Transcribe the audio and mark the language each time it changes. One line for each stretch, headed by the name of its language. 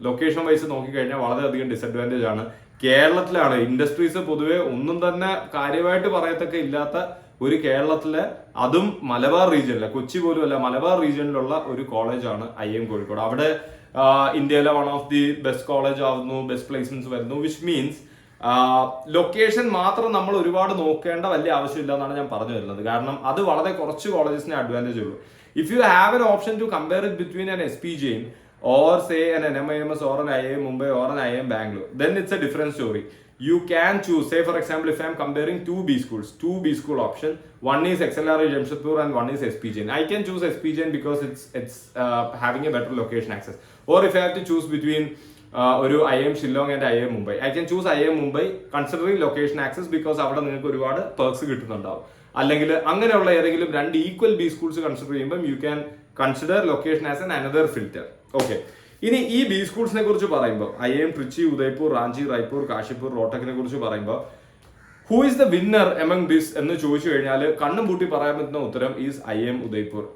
Malayalam: Location vice നോക്കിക്കഴിഞ്ഞാൽ വളരെയധികം disadvantage ആണ്. കേരളത്തിലാണ് ഇൻഡസ്ട്രീസ് പൊതുവെ ഒന്നും തന്നെ കാര്യമായിട്ട് പറയത്തക്ക ഇല്ലാത്ത ഒരു കേരളത്തിലെ, അതും മലബാർ റീജിയനിലെ, കൊച്ചി പോലും അല്ല, മലബാർ റീജിയനിലുള്ള ഒരു കോളേജാണ് IIM കോഴിക്കോട്. അവിടെ ഇന്ത്യയിലെ
English: one of the best
Malayalam: college ആവുന്നു, ബെസ്റ്റ് പ്ലേസ്മെന്റ്സ് വരുന്നു.
English: which means
Malayalam: ലൊക്കേഷൻ മാത്രം നമ്മൾ ഒരുപാട് നോക്കേണ്ട വലിയ ആവശ്യമില്ല എന്നാണ് ഞാൻ പറഞ്ഞു വരുന്നത്. കാരണം അത് വളരെ കുറച്ച് കോളേജസിന് അഡ്വാൻറ്റേജ് ഉള്ളൂ.
English: If you have an option to compare it between an SPJ or say an NMIMS or an IIM Mumbai or an IIM Bangalore, then it's a different story. you can choose, say for example, if I am comparing two B school option, one is XLRI Jamshedpur and one is SP Jain. I can choose SP Jain because it's having a better location access. Or if I have to choose between ഒരു IIM Shillong and IIM Mumbai, I can choose IIM Mumbai considering location access because
Malayalam: അവിടെ നിങ്ങൾക്ക് ഒരുപാട് perks കിട്ടുന്നുണ്ടാവും. അല്ലെങ്കിൽ അങ്ങനെയുള്ള ഏതെങ്കിലും രണ്ട് equal B schools consider ചെയ്യുമ്പോൾ
English: You can consider location as an another filter.
Malayalam: Okay, ഇനി ഈ ബി സ്കൂൾസിനെ കുറിച്ച് പറയുമ്പോൾ IIM ട്രിച്ചി, ഉദയ്പൂർ, റാഞ്ചി, റായ്പൂർ, കാശിപ്പൂർ, റോട്ടക്കിനെ കുറിച്ച് പറയുമ്പോൾ
English: who is the winner among this
Malayalam: എന്ന് ചോദിച്ചു കഴിഞ്ഞാൽ കണ്ണും പൂട്ടി പറയാൻ പറ്റുന്ന ഉത്തരം ഈസ് IIM ഉദയ്പൂർ.